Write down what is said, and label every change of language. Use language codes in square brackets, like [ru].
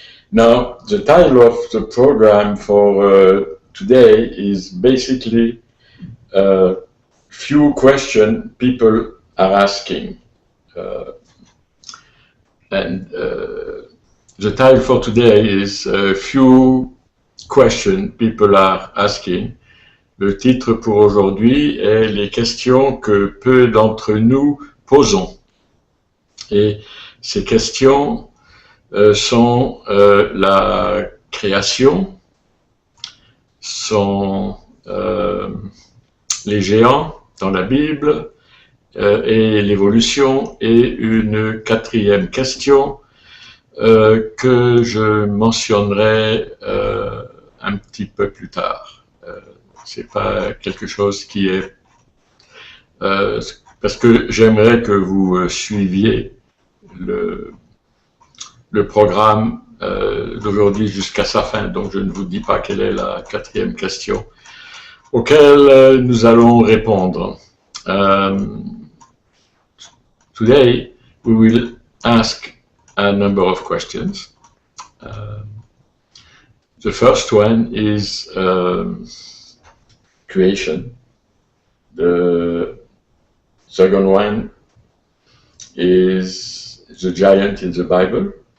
[en] Now, the title of the program for today is basically few questions people are asking. The title for today is few questions people are asking. [fr] Le titre pour aujourd'hui est les questions que peu d'entre nous posons. Et ces questions sont la création, sont les géants dans la Bible et l'évolution, et une quatrième question que je mentionnerai un petit peu plus tard. C'est pas quelque chose qui est parce que j'aimerais que vous suiviez le programme d'aujourd'hui jusqu'à sa fin, donc je ne vous dis pas quelle est la quatrième question auquel nous allons répondre. [en] Today we will ask a number of questions. The first one is creation. The second one is the giant in the Bible.